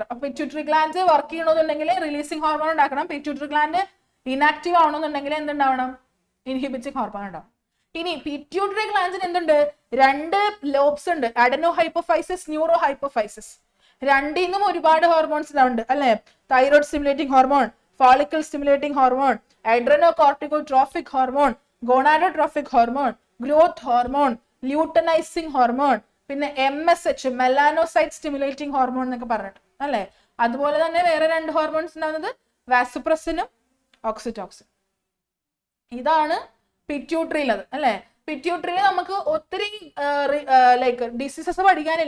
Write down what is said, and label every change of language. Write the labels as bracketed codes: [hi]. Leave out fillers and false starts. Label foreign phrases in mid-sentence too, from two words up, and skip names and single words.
[ml] അപ്പൊ [en] pituitary gland [ml] വർക്ക് ചെയ്യണമെന്നുണ്ടെങ്കിൽ [en] releasing hormone [ml] ഉണ്ടാക്കണം. [en] pituitary gland inactive [ml] ആവണമെന്നുണ്ടെങ്കിൽ എന്തുണ്ടാവണം? [en] inhibiting hormone [ml] ഉണ്ടാവും. ഇനി [en] pituitary gland [ml] എന്തുണ്ട്? [en] 2 ലോബ്സ് ഉണ്ട്, adeno hypophysis, neuro hypophysis. [ml] രണ്ടിൽ നിന്നും ഒരുപാട് ഹോർമോൺസ് ഉണ്ട് അല്ലെ? [en] thyroid stimulating hormone, follicle stimulating hormone, adrenocorticotropic hormone, gonadotrophic hormone, growth hormone, luteinizing hormone, [ml] പിന്നെ [en] MSH melanocyte stimulating hormone [ml] എന്നൊക്കെ പറഞ്ഞിട്ട് അല്ലേ. അതുപോലെ തന്നെ വേറെ 2 ഹോർമോൺസ് ഉണ്ടാകുന്നത് വാസോപ്രസിനും ഓക്സിറ്റോക്സിൻ. ഇതാണ് പിറ്റ്യൂട്ടറിയിലത് അല്ലെ. പിറ്റ്യൂട്ടറിയിൽ നമുക്ക് ഒത്തിരി [en] like diseases [ml] പഠിക്കാനില്ല.